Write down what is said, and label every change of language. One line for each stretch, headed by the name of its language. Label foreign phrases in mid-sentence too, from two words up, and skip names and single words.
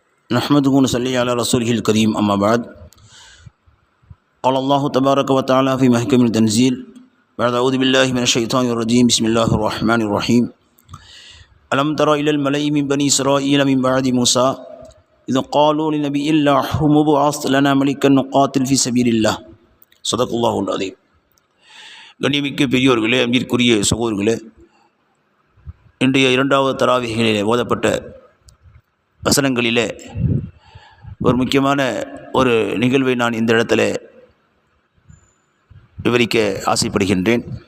Arabic: نحمده ونصلي على رسوله الكريم أما بعد قال الله تبارك وتعالى في محكم التنزيل بعد أعوذ بالله من الشيطان الرجيم بسم الله الرحمن الرحيم ألم تر إلى الملأ من بني إسرائيل من بعد موسى إذ قالوا لنبي الله مبعث لنا ملكا نقاتل في سبيل الله صدق الله العظيم.
Tamil: கண்ணியமிக்க பெரியோர்களே, அன்பிற்குரிய சகோதரர்களே, இன்றைய இரண்டாவது தராவீஹிலே ஓதப்பட்ட வசனங்களிலே ஒரு முக்கியமான ஒரு நிகழ்வை நான் இந்த இடத்துல விவரிக்க ஆசைப்படுகின்றேன்.